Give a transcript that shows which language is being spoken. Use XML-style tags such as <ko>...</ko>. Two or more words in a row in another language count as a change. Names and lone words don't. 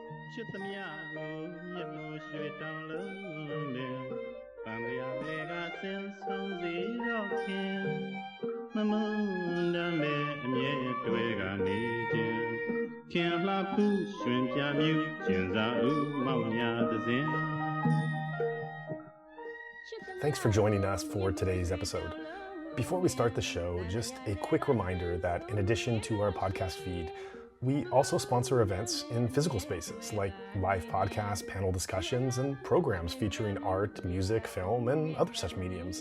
<my>ချစ်သမျှကိုမြတ်မိုးရွှေတောင်လုံးလင်ပန်းရလေကဆင်းဆုံးစီတော့ခင်မမုန်းတမ်းမဲ့အမြဲတွေ့ကနေခြင်းခင်လှဖူးရွှင်ပြမြူကျင်စာဦးမောင်ညာသစဉ်</my> <en>Thanks for joining us for today's episode. Before we start the show, just a quick reminder that in addition to our podcast feed, we also sponsor events in physical spaces like live podcasts, panel discussions, and programs featuring art, music, film, and other such mediums.</en>